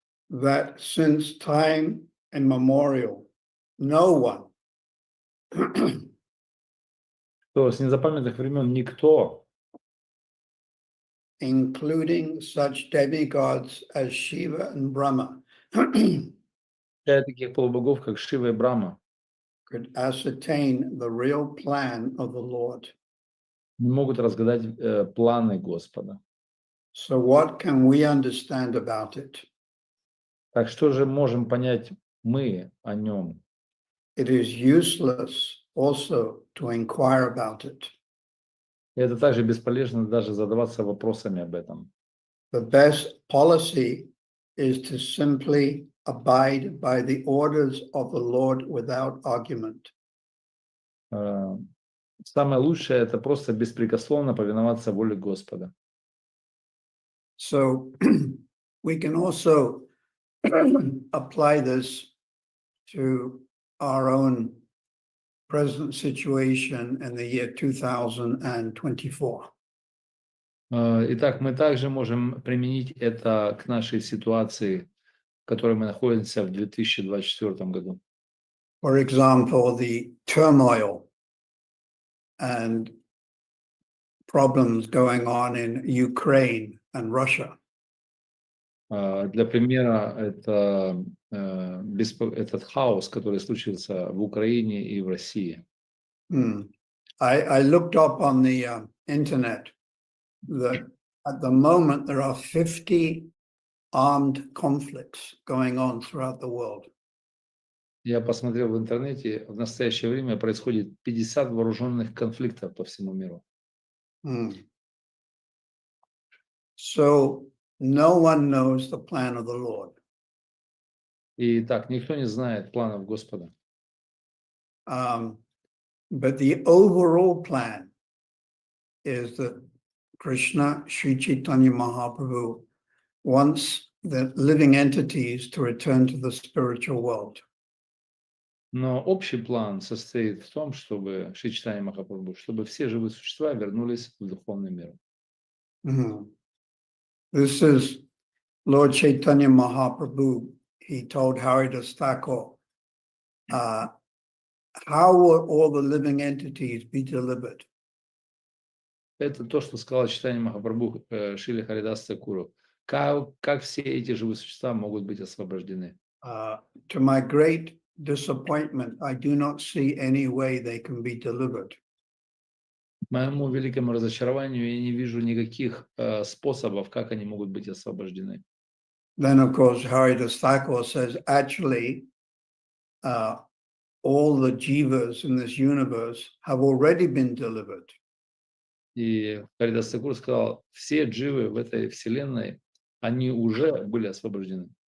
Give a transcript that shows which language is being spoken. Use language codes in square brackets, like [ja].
[en] that since time immemorial, no one [ru] что с незапамятных времен никто, [en] including such demigods as Shiva and Brahma, [ru] включая таких полубогов, как Шива и Брахма, [en] could ascertain the real plan of the Lord. [ru] не могут разгадать планы Господа. [en] So what can we understand about it? [ru] Так что же можем понять мы о нем? [en] It is useless also to inquire about it. [ru] И это также бесполезно даже задаваться вопросами об этом. [en] The best policy is to simply abide by the orders of the Lord without argument. [ru] Самое лучшее – это просто беспрекословно повиноваться воле Господа. [en] So we can also apply this to our own present situation in the year 2024. [ru] Итак, мы также можем применить это к нашей ситуации, в которой мы находимся в 2024 году. [en] For example, the turmoil and problems going on in Ukraine and Russia. [ru] Для примера, это этот хаос, который случился в Украине и в России. [en] I looked up on the internet that at the moment there are 50 armed conflicts going on throughout the world. [ru] Я посмотрел в интернете, в настоящее время происходит 50 вооруженных конфликтов по всему миру. [en] So no one knows the plan of the Lord. [ru] И так, никто не знает планов Господа. [en] But the overall plan is that Krishna, Sri Chaitanya Mahaprabhu, wants the living entities to return to the spiritual world. [ru] Но общий план состоит в том, чтобы Шри Чайтанья Махапрабху, чтобы все живые существа вернулись в духовный мир. [en] This is Lord Chaitanya Mahaprabhu. He told Haridas Thakur how will all the living entities be delivered? [ru] Это то, что сказал читание Махапрабху Шрила Харидаса Тхакуру. Как все эти живые существа могут быть освобождены? [en] To my great disappointment, I do not see any way they can be delivered. [ru] К моему великому разочарованию я не вижу никаких способов, как они могут быть освобождены. [en] Then, of course, Haridas Thakur says, actually, all the jivas in this universe have already been delivered. [ru] И Харидас Тхакур сказал, все дживы в этой вселенной, они уже были освобождены.